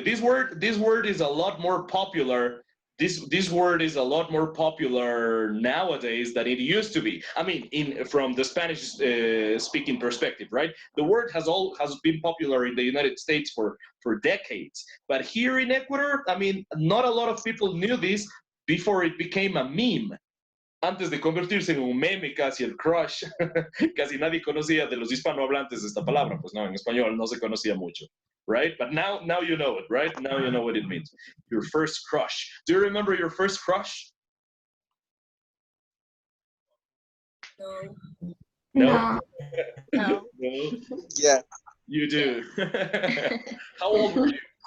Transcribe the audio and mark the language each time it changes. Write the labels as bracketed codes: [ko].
[en] This word is a lot more popular. This word is a lot more popular nowadays than it used to be. I mean, from the Spanish speaking perspective, right? The word has been popular in the United States for decades, but here in Ecuador, I mean, not a lot of people knew this before it became a meme. [es] Antes de convertirse en un meme, casi el crush, casi nadie conocía de los hispanohablantes esta palabra, pues no, en español no se conocía mucho, right? [en] But now you know it, right? Now you know what it means. Your first crush. Do you remember your first crush? No. No. No. Yeah. You do. How old were you?